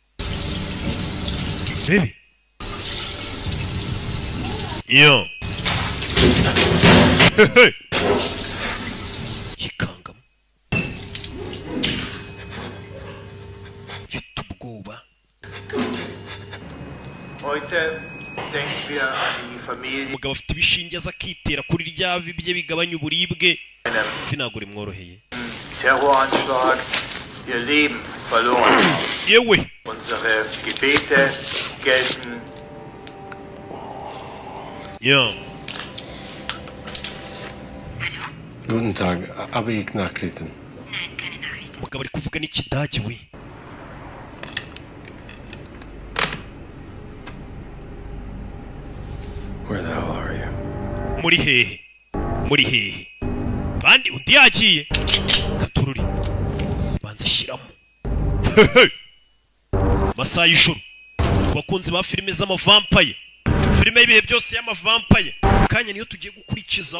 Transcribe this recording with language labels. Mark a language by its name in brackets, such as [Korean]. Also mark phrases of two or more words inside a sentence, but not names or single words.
[Kinyarwanda] Rebe. Yo. Yikangamo. Mfite ubwoba. [German] Heute denken wir an die Familie. [Kinyarwanda] Umugabo afite ibishinge aza akitera kuri rya vi bye bigabanya uburibwe. Ntabwo rimworoheye. [German] Terroranschlag, ihr Leben verloren haben. [Kinyarwanda] Yewe. [German] Unsere Gebete gelten. Ja. Guten Tag, habe ich Nachrichten? [Kinyarwanda] Umugabo ari kuvuga n'ikidage we. [English] Where the hell are you? [Kinyarwanda] Muri hehe. Bandi undi yagiye. Katururi. Banza shiramo. Masaha y'ijoro. Bakunzi ba filime z'amavampaye. Filime y'ibihe byose y'amavampaye. Kanya niyo tugiye gukurikizaho.